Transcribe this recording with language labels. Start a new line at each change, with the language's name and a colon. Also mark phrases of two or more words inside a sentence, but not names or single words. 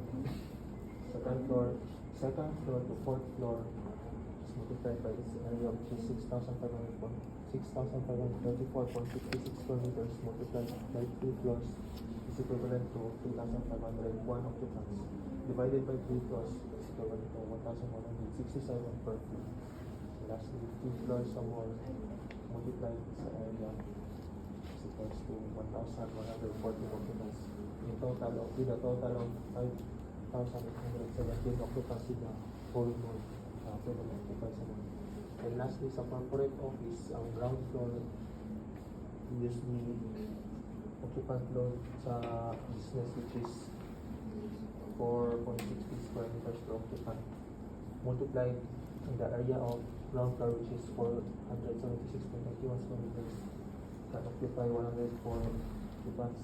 English: Second floor to fourth floor is multiplied by its area, which is 6,534.66 square meters multiplied by 2 floors is equivalent to 3,501 occupants. Divided by 3 floors is equivalent to 1,167 per floor. Lastly, 2 floors sa mall multiplied sa area is equals to 1,140 occupants. In total, with a total of 5,817 occupants in the whole mall, pwede occupy sa mall. And lastly, sa corporate office, ang ground floor usually occupant load sa business which is 4.60 square meters per occupant multiplied in the area of ground floor which is 476.91 square meters can occupy 104 occupants.